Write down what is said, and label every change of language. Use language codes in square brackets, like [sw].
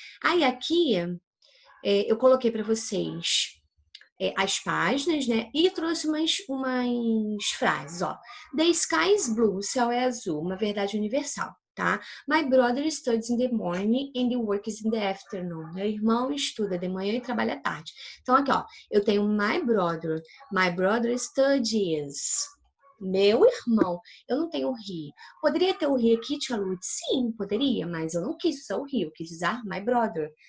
[pt] Aí aqui eu coloquei para vocês as páginas, né? E trouxe umas frases, ó. [en] The sky is blue, [pt] o céu é azul, uma verdade universal, tá? [en] My brother studies in the morning and he works in the afternoon. [pt] Meu irmão estuda de manhã e trabalha à tarde. Então, aqui, ó, eu tenho [en] my brother studies. [pt] Meu irmão, eu não tenho he. Poderia ter o he aqui, Tia Lud? Sim, poderia, mas eu não quis usar o he, eu quis usar [en] my brother.